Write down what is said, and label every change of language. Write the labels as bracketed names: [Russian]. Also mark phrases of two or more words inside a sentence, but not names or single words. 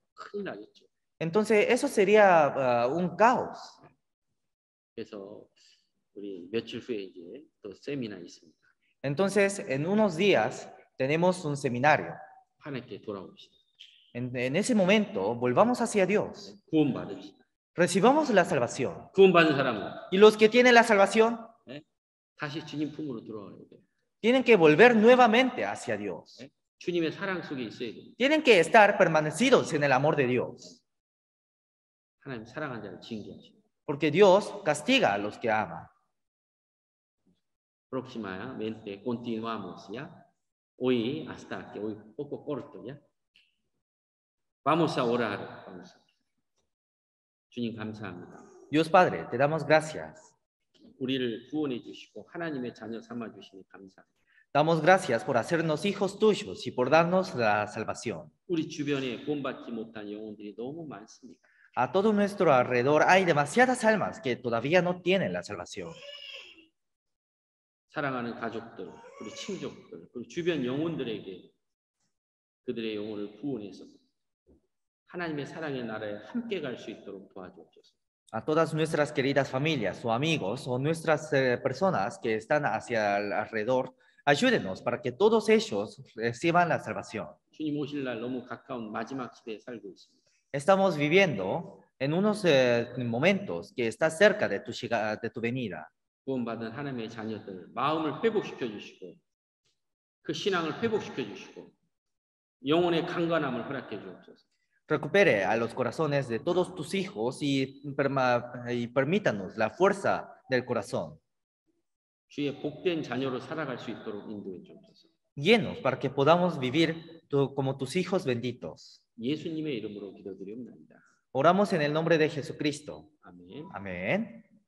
[Korean] 큰일 나겠죠. [Spanish] entonces eso sería un caos. [Korean] 그래서 우리 며칠 후에 이제 또 세미나 있습니다. [Spanish] Entonces, en unos días tenemos un seminario. [Korean] 하나님께 돌아옵시다. [Spanish] En ese momento, volvamos hacia Dios. [Korean] 구원받읍시다. [Spanish] Recibamos la salvación. [Korean] 구원받은 사람은 [Spanish] Y los que tienen la salvación, [Korean] 다시 주님 품으로 돌아와야 돼요. [Spanish] Tienen que volver nuevamente hacia Dios. [Korean] 주님의 사랑 속에 있어야 돼요. [Spanish] Tienen que estar permanecidos en el amor de Dios. [Korean] 하나님 사랑한 자를 징계하시고. [Spanish] Porque Dios castiga a los que ama. Próximamente continuamos, ¿ya? Hoy hasta que hoy poco corto, ¿ya? Vamos a orar. Vamos. [Korean] 주님 감사합니다. [Spanish] Dios Padre, te damos gracias. [Korean] 우리를 구원해 주시고 하나님의 자녀 삼아 주시니 감사합니다. [Spanish] Damos gracias por hacernos hijos tuyos y por darnos la salvación. [Korean] 우리 주변에 구원받지 못한 영혼들이 너무 많습니다. [Spanish] A todo nuestro alrededor hay demasiadas almas que todavía no tienen la salvación. [Korean] 사랑하는 가족들, 우리 친족들, 그리고 주변 영혼들에게 그들의 영혼을 구원해서 하나님의 사랑의 나라에 함께 갈 수 있도록 도와주옵소서. [Spanish] A todas nuestras queridas familias o amigos o nuestras personas que están hacia el alrededor, ayúdenos para que todos ellos reciban la salvación. [Korean] 주님 오실 날 너무 가까운 마지막 시대에 살고 있습니다. [Spanish] Estamos viviendo en unos momentos que está cerca de tu venida. [Korean] 구원받은 하나님의 자녀들 마음을 회복시켜 주시고 그 신앙을 회복시켜 주시고 영혼의 강건함을 허락해 주옵소서. [Spanish] Recupere a los corazones de todos tus hijos y permítanos la fuerza del corazón. [Korean] 주의 복된 자녀로 살아갈 수 있도록 인도해 주옵소서. [Spanish] Llenos para que podamos vivir como tus hijos benditos. [Korean] 예수님의 이름으로 기도드리옵나이다. [Spanish] Oramos en el nombre de Jesucristo. [Korean] 아멘. [Spanish] Amén.